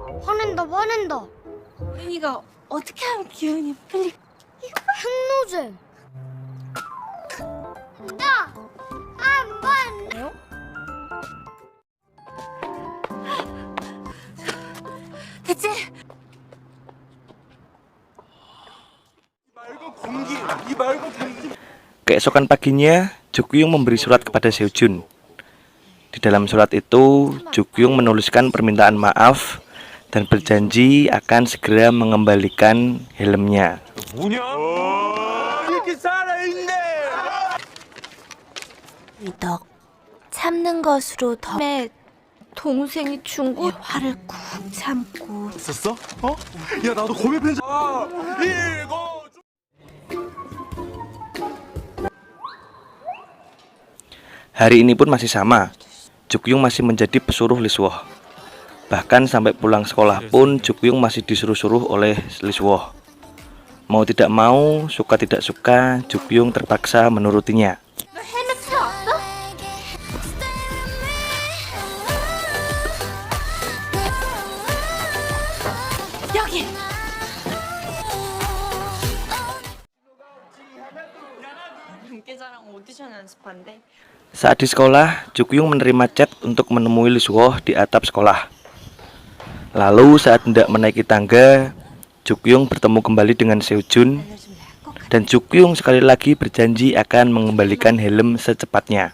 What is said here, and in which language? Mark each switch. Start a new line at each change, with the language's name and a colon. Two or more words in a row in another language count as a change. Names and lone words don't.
Korean: 화낸다. 혜니가 어떻게 하면 귀여우니 빨리. 핵노잼. 야! 한번 대체
Indonesian: Keesokan paginya, Jukyung memberi surat kepada Seojun. Di dalam surat itu, Jukyung menuliskan permintaan maaf dan berjanji akan segera mengembalikan helmnya.
Korean: 뭐냐? 이렇게 살아있네. 너 참는 것으로 더. 동생이 준 거 화를 꾹 참고. 있었어? 어? 야 나도 고백 편지. 읽어.
Indonesian: Hari ini pun masih sama. Jukyung masih menjadi pesuruh Lee Suho. Bahkan sampai pulang sekolah pun Jukyung masih disuruh-suruh oleh Lee Suho. Mau tidak mau, suka tidak suka, Jukyung terpaksa menurutinya.
Korean: 너 헬멧 사왔어? 여기. 분께자랑 오디션 연습한대.
Indonesian: Saat di sekolah, Jukyung menerima chat untuk menemui Lee Suho di atap sekolah. Lalu saat hendak menaiki tangga, Jukyung bertemu kembali dengan Seojun. Dan Jukyung sekali lagi berjanji akan mengembalikan helm secepatnya.